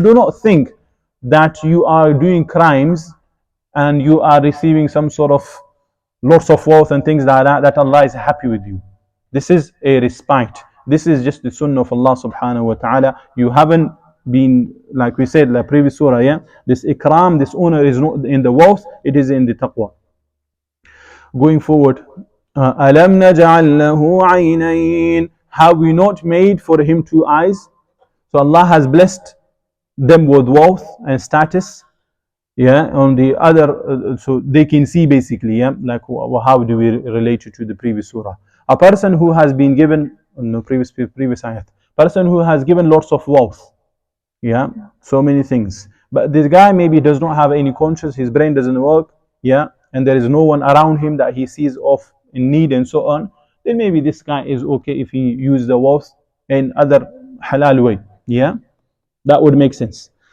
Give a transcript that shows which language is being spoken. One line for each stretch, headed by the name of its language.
English: So do not think that you are doing crimes and you are receiving some sort of lots of wealth and things like that, that Allah is happy with you. This is a respite. This is just the sunnah of Allah subhanahu wa ta'ala. You haven't been, like we said, the previous surah, yeah, this ikram, this honor is not in the wealth, it is in the taqwa. Going forward,
Arabic: أَلَمْ نَجْعَلْ لَهُ عَيْنَيْنِ.
English: Have we not made for him 2 eyes? So Allah has blessed them with wealth and status, yeah, on the other, so they can see basically, yeah, like how do we relate it to the previous surah? A person who has been given, no, previous ayat, person who has given lots of wealth, yeah, so many things, but this guy maybe does not have any conscience, his brain doesn't work, yeah, and there is no one around him that he sees of in need and so on, then maybe this guy is okay if he uses the wealth in other halal way, yeah, that would make sense.